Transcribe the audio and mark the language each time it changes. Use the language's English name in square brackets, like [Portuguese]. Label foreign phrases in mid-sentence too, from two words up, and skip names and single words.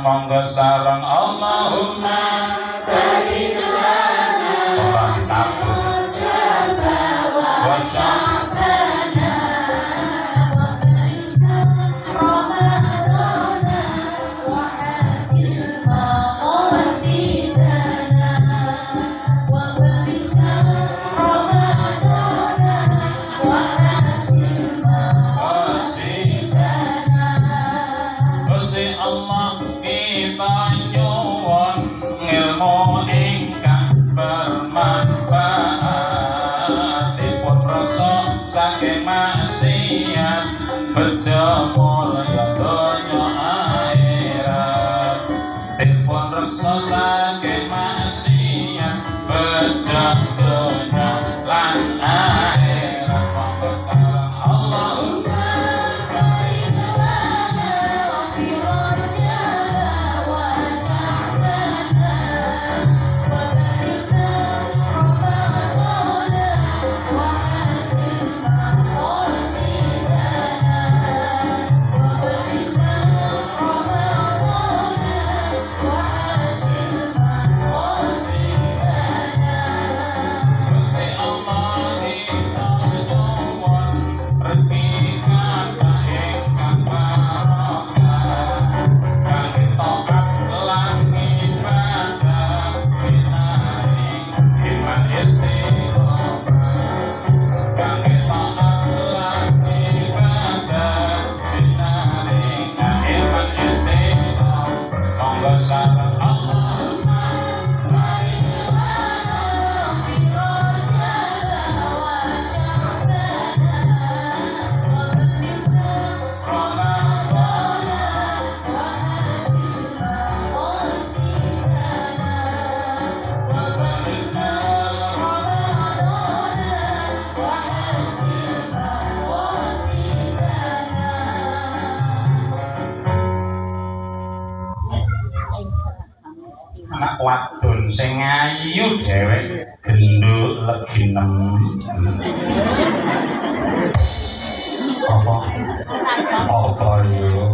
[Javanese] Monggo sareng [Arabic] اللهم بارك لنا وشعبان وبلغنا رمضان وحصل مقاصدنا وبلغنا رمضان وحصل مقاصدنا. [Javanese] Gusti Allah kita nyuwun ilmu ingkang bermanfaat, dipun rasa saking maksiat, bejo mulya donya akhirat. Dipun reksa saking maksiat, bejo donya lan akhirat. Monggo sareng [Arabic] اللهم بارك لنا في رجب وشعبان وبلغنا رمضان وحصل مقاصدنا وبلغنا رمضان وحصل مقاصدنا. [Javanese] Gusti Allah kita nyuwun rezeki kata ingkang barokah, kangge taat lan ibadah, pinaring iman istiqomah. Kangge taat lan ibadah, pinaring iman istiqomah. Monggo sareng [Arabic] اللهم بارك لنا في رجب وشعبان وبلغنا رمضان وحصل مقاصدنا وبلغنا رمضان وحصل مقاصدنا. [Javanese] Anak wadon sing ayu dhewe genduk leginem. Apa yo?